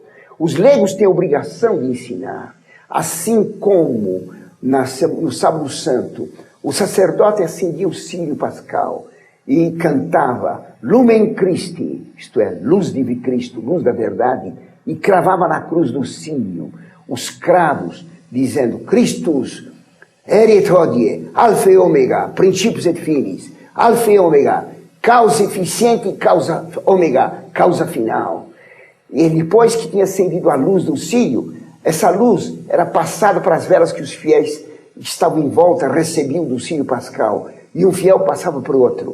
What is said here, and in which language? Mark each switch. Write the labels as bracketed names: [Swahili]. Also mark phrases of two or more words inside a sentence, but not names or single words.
[Portuguese] Os leigos têm a obrigação de ensinar, assim como no Sábado Santo, o sacerdote acendia o círio pascal e cantava [Latin] Lumen Christi, [Portuguese] isto é, luz de Cristo, luz da verdade, e cravava na cruz do cílio os cravos, dizendo [Latin] Christus erit hodie, alfa e omega, principius et finis, [Portuguese] alfa e omega, causa eficiente e causa ômega, causa final. E depois que tinha acendido a luz do cílio, essa luz era passada para as velas que os fiéis que estavam em volta recebiam do cílio pascal, e um fiel passava para o outro.